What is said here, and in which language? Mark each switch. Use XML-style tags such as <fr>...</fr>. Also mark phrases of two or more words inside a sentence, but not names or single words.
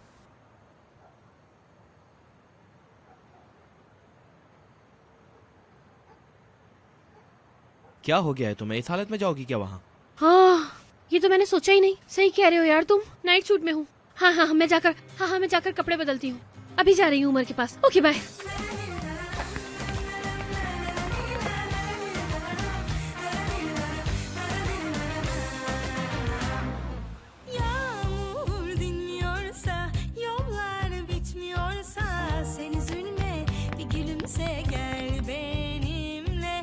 <hi>क्या हो गया है तुम्हें? इस हालत में जाओगी क्या वहाँ? हाँ ये तो मैंने सोचा ही नहीं। सही कह रहे हो यार तुम,</hi> <en>night shoot</en> <hi>में हूँ। हाँ मैं जाकर कपड़े बदलती हूँ। अभी जा रही हूँ उमर के पास।</hi> <en>okay bye.</en> <tr>Yağmur dinmiyorsa, yollar bitmiyorsa, sen üzülme, bir gülümse gel benimle.</tr>